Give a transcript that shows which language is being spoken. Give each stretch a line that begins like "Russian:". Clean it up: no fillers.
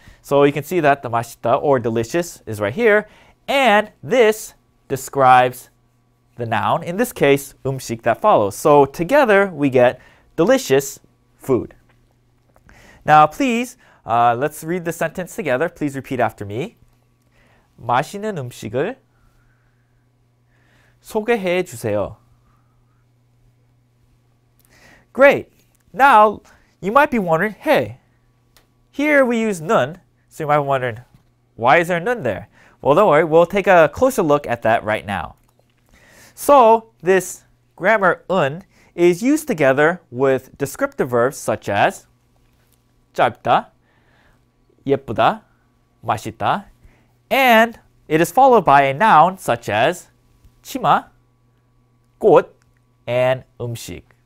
English: So you can see that the 맛있다 or delicious is right here, and this describes the noun, in this case, 음식 that follows. So together we get delicious food. Now please, let's read the sentence together. Please repeat after me.
Korean: 맛있는 음식을 소개해 주세요.
English: Great. Now, you might be wondering, hey, here we use 는, so you might be wondering, why is there 는 there? Well, don't worry, we'll take a closer look at that right now. So, this grammar 은 is used together with descriptive verbs such as 짧다, 예쁘다, 맛있다, and it is followed by a noun such as 치마, 꽃, and 음식.